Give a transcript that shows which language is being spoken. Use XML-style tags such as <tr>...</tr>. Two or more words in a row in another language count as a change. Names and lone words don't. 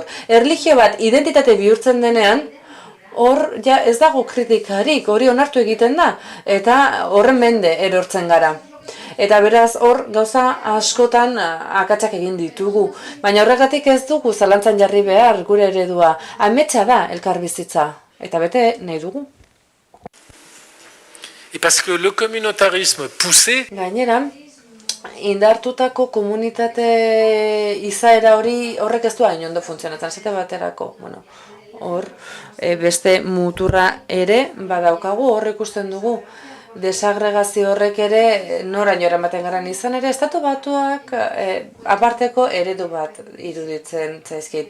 <eu>Erlijio bat identitate bihurtzen denean, hor ja ez dago kritikarik, hori onartu egiten da, eta horren mende erortzen gara. Eta beraz hor gauza askotan akatsak egin ditugu. Baina horregatik ez dugu zalantzan jarri behar gure eredua. Ametsa da elkarbizitza. Eta bete nahi dugu.</eu> <fr>Et parce que le communautarisme poussé,</fr> <eu>Gainera, indartutako komunitate izaera horrek ez du hain ondo funtzionatzen, esate baterako, bueno, hor, beste muturra ere badaukagu, hor ikusten dugu, desagregazio horrek ere noraino eramaten garan izan ere, Estatu Batuak aparteko eredu bat iruditzen zaizkit.</eu>